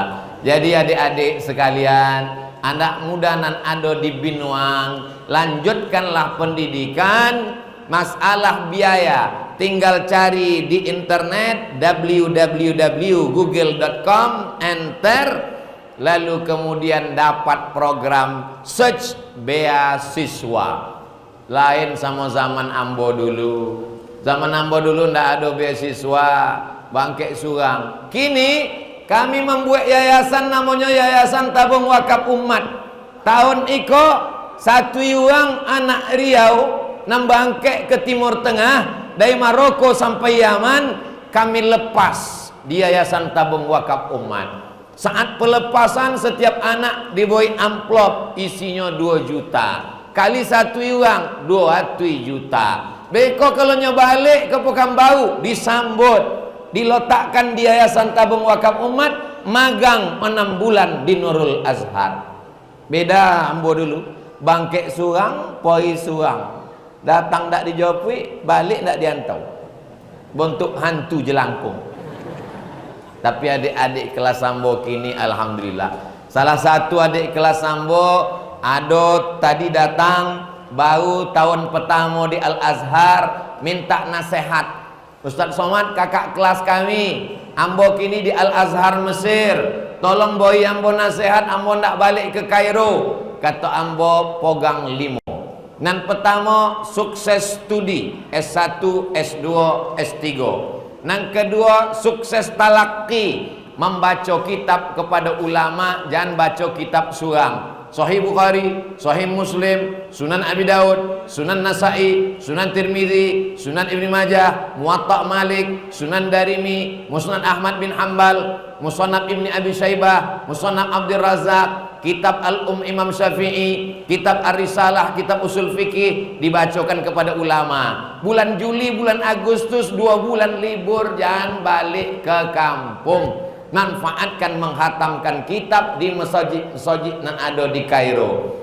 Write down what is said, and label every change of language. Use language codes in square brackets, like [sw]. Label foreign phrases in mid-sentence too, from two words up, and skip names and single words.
[id] Jadi adik-adik sekalian, anak muda nan ada di Binuang, lanjutkanlah pendidikan. Masalah biaya tinggal cari di internet www.google.com, enter, lalu kemudian dapat program search beasiswa. Lain sama zaman ambo dulu. [min] Zaman ambo dulu ndak ada beasiswa, bangkek surang. [id] Kini kami membuat yayasan namanya Yayasan Tabung Wakaf Umat. Tahun iko 1 orang anak Riau nambangkek ke Timur Tengah, dari Maroko sampai Yaman, kami lepas di Yayasan Tabung Wakaf Umat. Saat pelepasan setiap anak diberi amplop isinya 2 juta. Kali 1 orang 2 juta. [min] Beko kalau balik ke Pekanbaru disambut. [id] diletakkan di Yayasan Tabung Wakaf Umat, magang 6 bulan di Nurul Azhar. [min] Beda ambo dulu, bangkek surang, poi surang, datang tak dijawab, balik tak diantau, [id] bentuk hantu jelangkung. Tapi adik-adik kelas ambo kini alhamdulillah. [min] Salah satu adik kelas ambo ado tadi datang baru tahun pertama di Al Azhar, minta nasihat. Ustaz Somad, kakak kelas kami ambo kini di Al Azhar Mesir, tolong boy ambo nasihat, ambo ndak balik ke Kairo. Kata ambo pogang 5. [id] Nan pertama sukses studi S1, S2, S3. Nan kedua sukses talaki, membaca kitab kepada ulama, jangan baca kitab surang. Sahih Bukhari, Sahih Muslim, Sunan Abi Daud, Sunan Nasai, Sunan Tirmidzi, Sunan Ibnu Majah, Muwatta Malik, Sunan Darimi, Musnad Ahmad bin Hanbal, Musannaf Ibni Abi Syaibah, Musannaf Abdul Razak, Kitab Imam Syafi'i, Kitab Ar-Risalah, Kitab Usul Fikih dibacakan kepada ulama. Bulan Juli, bulan Agustus 2 bulan libur, jangan balik ke kampung. Manfaatkan menghatamkan kitab di masjid nan ada di Kairo.